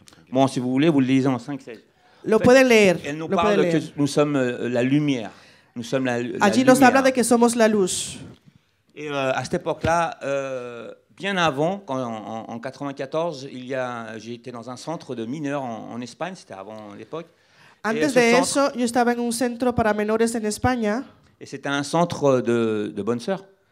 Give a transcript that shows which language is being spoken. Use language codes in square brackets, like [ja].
[fr] Bon, si vous voulez, vous le lisez en 5-16. [es] Lo pueden leer. [fr] Elle nous parle que nous sommes la lumière. Nous sommes la [es] Allí nos habla de que somos la luz. [fr] Et à cette époque-là, bien avant, en 94, j'ai été dans un centre de mineurs en Espagne, c'était avant l'époque. [es] Antes de eso, yo estaba en un centro para menores en España. [fr] Et c'était un centre de bonnes sœurs.